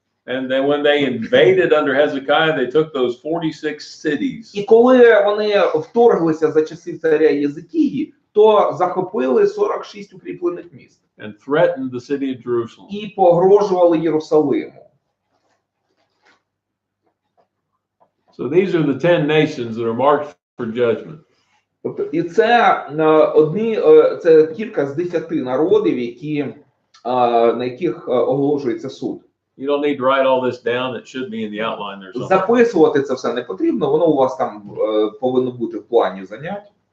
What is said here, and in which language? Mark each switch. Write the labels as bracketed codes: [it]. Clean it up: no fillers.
[en] And then when they invaded under Hezekiah, they took those 46 cities. [uk] І коли вони вторглися за часів царя Єзикії, то захопили 46 укріплених міст. [en] And threatened the city of Jerusalem. [uk] І погрожували Єрусалиму. [en] So these are the 10 nations that are marked for judgment. [uk] І це це кілька з 10 народів, на яких оголошується суд. [en] You don't need to write all this down. It should be in the outline there somewhere. [uk] Записувати це все не потрібно, воно у вас там повинно бути в плані занять.